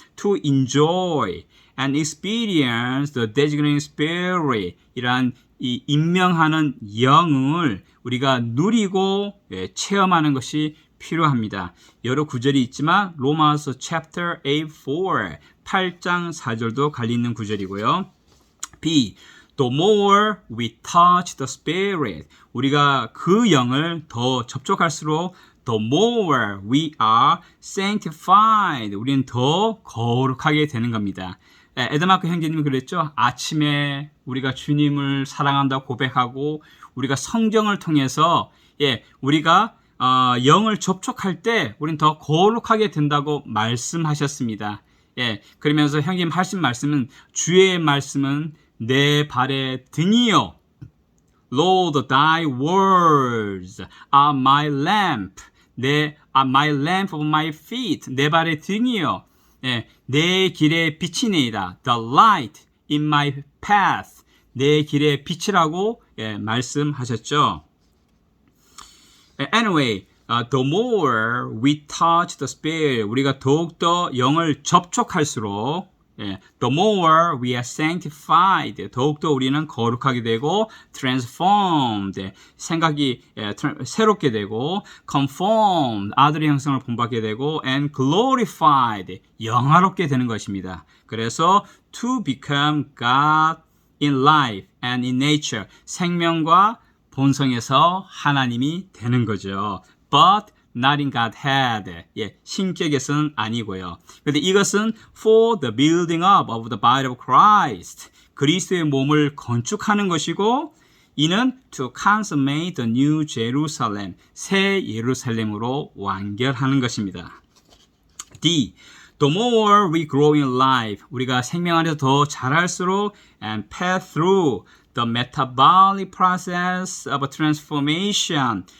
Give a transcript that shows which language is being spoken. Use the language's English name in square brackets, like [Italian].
[English] To enjoy and experience the designating Spirit, [Korean] 이러한 이 임명하는 영을 우리가 누리고 체험하는 것이 필요합니다. 여러 구절이 있지만 로마서 chapter 8, 8장 4절도 갈리는 구절이고요. B. [English] The more we touch the Spirit, [Korean] 우리가 그 영을 더 접촉할수록 [English] the more we are sanctified, [Korean] 우리는 더 거룩하게 되는 겁니다. 에드마크 형제님이 그랬죠. 아침에 우리가 주님을 사랑한다고 고백하고 우리가 성경을 통해서 우리가 영을 접촉할 때 우리는 더 거룩하게 된다고 말씀하셨습니다. 그러면서 형님 하신 말씀은 주의 말씀은 내 발의 등이요 [English] Lord, thy words are my lamp. are my lamp of my feet. [Korean] 내 발의 등이요. 예, 내 길의 빛이니이다. [English] The light in my path. [Korean] 내 길의 빛이라고 말씀하셨죠. [English] Anyway, the more we touch the Spirit, [Korean] 우리가 더욱더 영을 접촉할수록 [English] the more we are sanctified, [Korean] 더욱더 우리는 거룩하게 되고 transformed, 생각이 새롭게 되고 conformed, 아들의 형상을 본받게 되고 [English] and glorified, [Korean] 영화롭게 되는 것입니다. [English] 그래서 to become God in life and in nature, [Korean] 생명과 본성에서 하나님이 되는 거죠. [English] But not in Godhead. [Korean] 신격에서는 아니고요. 그런데 이것은 [English] for the building up of the body of Christ. [Korean] 그리스도의 몸을 건축하는 것이고 이는 [English] to consummate the new Jerusalem. [Korean] 새 예루살렘으로 완결하는 것입니다. [English] D. The more we grow in life. [Korean] 우리가 생명 안에서 더 자랄수록 [English] and pass through the metabolic process of transformation.